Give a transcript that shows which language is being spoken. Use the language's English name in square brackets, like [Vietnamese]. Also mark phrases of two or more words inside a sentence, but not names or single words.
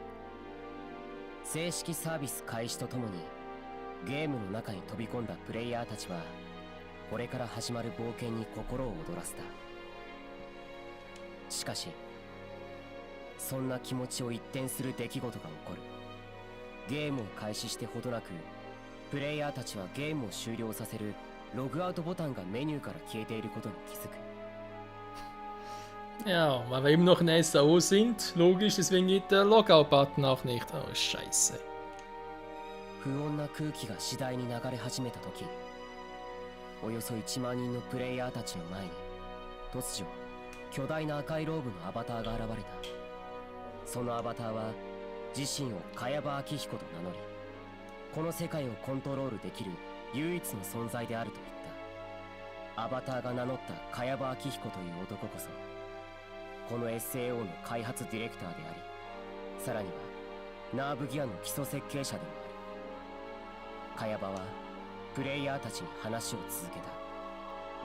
[Japanese] 正式サービス開始とともにゲームの中に飛び込んだプレイヤーたちはこれから始まる冒険に心を躍らせた。しかしそんな気持ちを一転する出来事が起こる。ゲームを開始してほどなくプレイヤーたちはゲームを終了させるログアウトボタンがメニューから消えていることに気づく。 [German] Ja, weil wir eben noch in SAO sind. Logisch, deswegen geht der Logout-Button auch nicht. Oh, scheiße. [Japanese] 不穏な空気が次第に流れ始めた時、およそ1万人のプレイヤーたちの前に突如巨大な赤いローブのアバターが現れた。そのアバターは自身を茅場明彦と名乗り、この世界をコントロールできる唯一の存在であると言っアバターが名乗った茅場明彦という男こそこの SAO の開発ディレクターであり、さらにはナーブギアの基礎設計者でもある。茅場はプレイヤーたちに話を続けた。